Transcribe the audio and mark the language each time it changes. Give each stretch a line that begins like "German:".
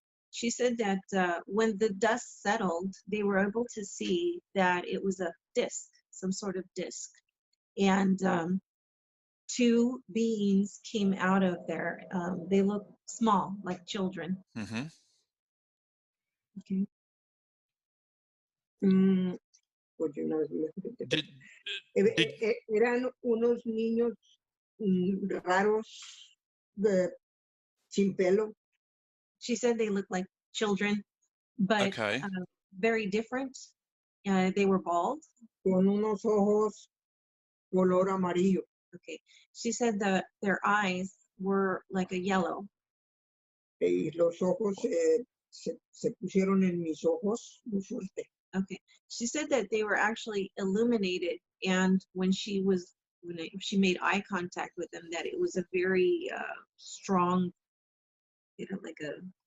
English: She said that when the dust settled, they were able to see that it was a disc, some sort of disc, and 2 beings came out of there. They looked small, like children. Mm-hmm. Okay.
Spanish: Pues yo una vez me enfrenté.
English: Did, did
Spanish: Eran unos niños raros, sin pelo,
English: She said they looked like children, but okay. very different. They were bald.
Spanish: con unos ojos color amarillo.
English: Okay. She said that their eyes were like a yellow.
Spanish: Y los ojos se pusieron en mis ojos muy fuerte.
English: Okay. She said that they were actually illuminated, and when she made eye contact with them, that it was a very strong, like a